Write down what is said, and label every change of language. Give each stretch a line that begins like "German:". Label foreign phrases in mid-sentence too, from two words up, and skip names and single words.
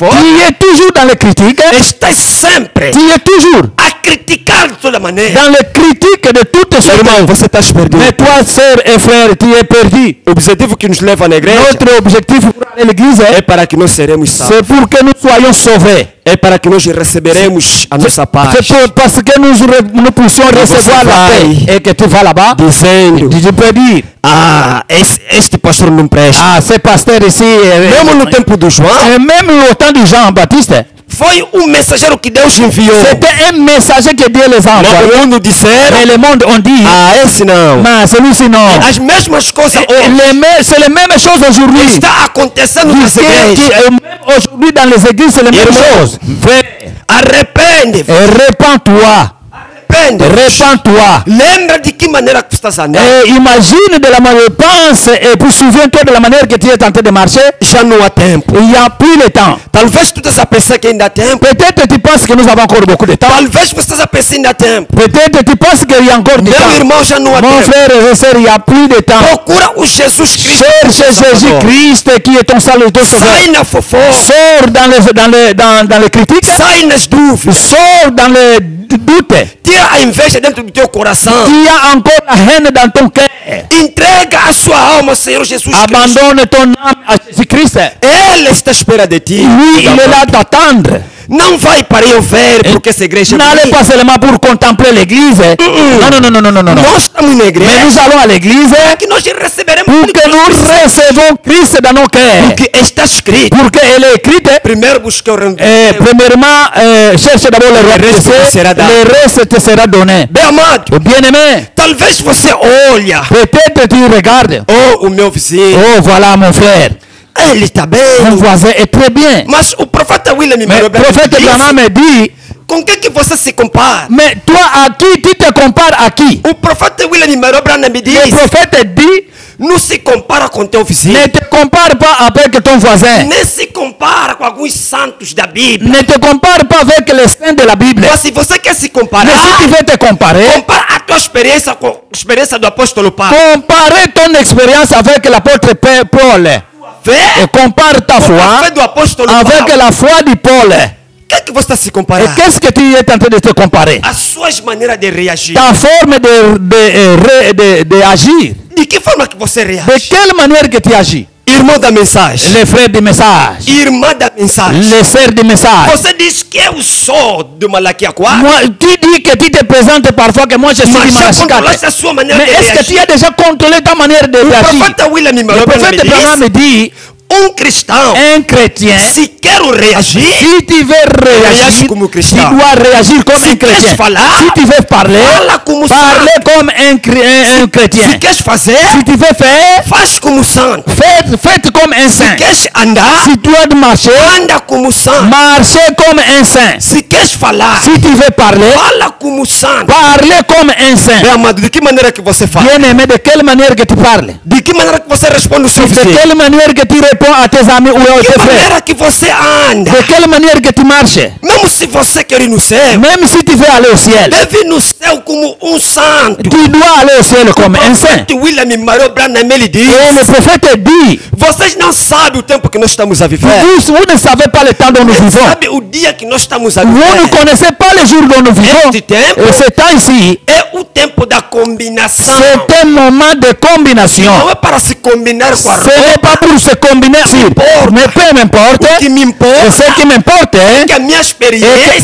French: tu es toujours dans les critiques,
Portuguese: está sempre
French: tu es toujours
Portuguese: a criticar regarde de toda maneira.
French: Dans les critiques de toutes sortes.
Portuguese: Irmão, você está perdido.
French: Mais toi, sœur et frère, tu es perdu.
Portuguese: O objetivo que nos leva na igreja
French: Notre objectif pour aller à l'église,
Portuguese: é para que nós seremos salvos.
French: c'est pour que nous soyons sauvés.
Portuguese: É para que nós receberemos a nossa paz.
French: C'est parce que nous puissions recevoir la paix. Et que tu vas là-bas,
Portuguese: Dizendo,
French: tu peux dire,
Portuguese: este pastor não presta.
French: ah, ce pasteur ici,
Portuguese: Mesmo no tempo do João,
French: et même au temps de Jean-Baptiste,
Portuguese: foi mensageiro que Deus enviou.
French: c'était un messager que Dieu les a
Portuguese: Mas
French: envoyés.
Portuguese: o mundo disseram,
French: Mais le monde ont dit,
Portuguese: esse não.
French: mais celui-ci non.
Portuguese: As mesmas coisas hoje
French: C'est les mêmes choses aujourd'hui.
Portuguese: está acontecendo nas igrejas.
French: Même aujourd'hui dans les églises, c'est les mêmes choses.
Portuguese: Arrepende.
French: Répands-toi. Répands-toi.
Portuguese: Lembra de que maneira que estás andando.
French: Et imagine de la manière, pense et puis souviens-toi de la manière que tu es en train de marcher.
Portuguese: Já não há tempo.
French: Il n'y a plus le temps.
Portuguese: Talvez tu estás a pensar que ainda há tempo.
French: Peut-être tu penses que nous avons encore beaucoup de temps.
Portuguese: Talvez você estás a pensar que ainda há tempo.
French: Peut-être tu penses qu'il y a encore du
Portuguese: Meu
French: temps.
Portuguese: irmão, já não há
French: Mon
Portuguese: tempo.
French: frère et soeur, il n'y a plus de temps.
Portuguese: Procura o Jesus Cristo.
French: Cherche Jésus-Christ qui est ton salut, ton sauveur.
Portuguese: Sai na fofoca.
French: Sors dans les critiques.
Portuguese: Sai nas dúvidas.
French: Sors dans les doutes.
Portuguese: Tira a inveja dentro do teu coração.
French: Il y a encore la haine dans ton cœur.
Portuguese: Entrega a sua alma ao Senhor Jesus Cristo.
French: Abandonne ton âme à Jésus-Christ.
Portuguese: Ele está à espera de ti.
French: Lui, il est là d'attendre.
Portuguese: Não vai para eu ver porque essa igreja é
French: N'allez
Portuguese: bonita.
French: pas seulement pour contempler l'église. Non.
Portuguese: Nós estamos na
French: Mais
Portuguese: igreja
French: nous allons à l'église
Portuguese: que nós receberemos
French: pour que nous recevons Christ dans nos cœurs.
Portuguese: porque está escrito.
French: Pour qu'elle est écrite.
Portuguese: Primeiro busquei o reino de
French: Premièrement, cherche d'abord le reste te sera reste.
Portuguese: dado.
French: Le reste te sera donné.
Portuguese: Bem amado,
French: Bien-aimé,
Portuguese: talvez você olha.
French: peut-être tu regardes.
Portuguese: Oh, o meu vizinho.
French: Oh, voilà mon frère.
Portuguese: Ele está
French: Mon
Portuguese: bem.
French: voisin est très bien.
Portuguese: Mas o profeta William
French: Mais le prophète Branham me dit,
Portuguese: com que você se compara?
French: mais toi à qui tu te compares à qui?
Portuguese: O profeta William Branham me
French: Le
Portuguese: diz,
French: prophète dit,
Portuguese: não se compara com teu vizinho.
French: ne te compare pas avec ton voisin.
Portuguese: Nem se compara com alguns santos da Bíblia.
French: Ne te compare pas avec les saints de la Bible.
Portuguese: Mas se você quer se
French: Mais
Portuguese: comparar,
French: si tu veux te comparer,
Portuguese: compara a tua experiência com a experiência do apóstolo Paulo.
French: compare ton expérience avec l'apôtre Paul.
Portuguese: Fé
French: Et compare ta
Portuguese: com a fé
French: foi
Portuguese: do apóstolo
French: avec
Portuguese: Paulo.
French: la foi de Paul.
Portuguese: O que você está se
French: Et
Portuguese: comparando?
French: qu'est-ce que tu es en train de te comparer?
Portuguese: As suas maneiras de reagir.
French: Ta forme de agir.
Portuguese: De que forma que você
French: De
Portuguese: reage?
French: quelle manière que tu agis?
Portuguese: Irmão da mensagem.
French: Les frères du message.
Portuguese: Irmã da mensagem.
French: Les sœurs du message.
Portuguese: Você diz que eu sou do Malaquia 4.
French: Moi, tu dis que tu te présentes parfois que moi je suis du
Portuguese: Mas já
French: Malachi 4.
Portuguese: controlaste a sua maneira
French: Mais
Portuguese: de
French: est-ce que tu
Portuguese: reagir?
French: as déjà contrôlé ta manière de
Portuguese: O
French: réagir?
Portuguese: profeta William Le Branham
French: prophète Branham me
Portuguese: me
French: dit,
Portuguese: diz, cristão,
French: un chrétien,
Portuguese: se quero reagir,
French: si tu veux réagir, Réagis comme tu chrétien. dois réagir comme Si un chrétien.
Portuguese: queres falar,
French: Si tu veux parler,
Portuguese: fala como
French: parler comme un chrétien.
Portuguese: se queres fazer,
French: Si tu veux faire,
Portuguese: faz como santo.
French: faites comme un saint.
Portuguese: Queres andar,
French: Si tu dois marcher,
Portuguese: anda como santo.
French: marchez comme un saint.
Portuguese: Se queres falar,
French: Si tu veux parler,
Portuguese: fala como santo.
French: parlez comme un saint.
Portuguese: Bem amado, de que maneira que você fala?
French: Bien-aimé, de quelle manière que tu parles?
Portuguese: De que maneira que você responde o seu
French: De
Portuguese: vizinho?
French: quelle manière que tu réponds à tes amis ou à
Portuguese: De
French: tes
Portuguese: que
French: frères?
Portuguese: maneira que você anda?
French: De quelle manière que tu marches?
Portuguese: Mesmo se você quer ir no céu,
French: Même si tu veux aller au ciel,
Portuguese: deve ir no céu como santo.
French: tu dois aller au ciel comme un saint.
Portuguese: William Branham ele diz,
French: Et le prophète dit,
Portuguese: vocês não sabem o tempo que nós estamos a viver.
French: vous ne savez pas le temps dont nous
Portuguese: Você
French: vivons.
Portuguese: sabe o dia que nós estamos a
French: Vous ne
Portuguese: viver.
French: connaissez pas le jour dont nous vivons.
Portuguese: Este tempo
French: Et ce temps ici,
Portuguese: é o tempo da combinação.
French: c'est un moment de combinaison.
Portuguese: Não é para se combinar com a
French: Ce n'est pas
Portuguese: roupa.
French: pour se combiner. Mais peu m'importe.
Portuguese: O que me
French: Et
Portuguese: importa
French: ce qui m'importe,
Portuguese: é que a minha
French: et que
Portuguese: experiência